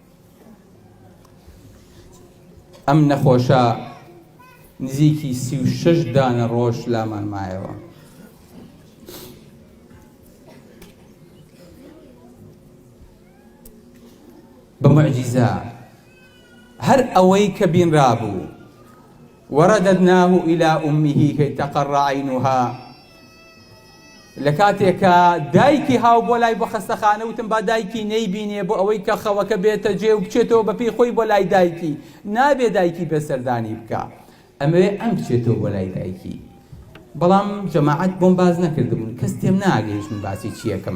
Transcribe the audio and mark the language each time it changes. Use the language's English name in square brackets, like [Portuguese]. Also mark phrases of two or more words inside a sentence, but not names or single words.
[Central Kurdish] ئەم نەخۆشە نزیکی 36 دانە ڕۆژ لامان مایەوە. بە موعجیزە هەر ئەوەی کە بینرابوو [Arabic] وەڕەدەدناه إلى أمه كي تقر عينها [Central Kurdish] لە کاتێکە دایکی هاو بۆ لای بۆ خەستەخانە وتم با دایکی نەیبینێ بۆ ئەوەی کە خەوەکە بێتە جێ و بچێتەوە بە پێی خۆی بۆ لای دایکی نابێ دایکی بێسەردانی بکە ئەمەوێ ئەم بچێتەوە بۆ لای دایکی. بەڵام جەماعەت بۆم باز نەکردبوون کەس تێم ناگەیشت من باسی چیەکەم.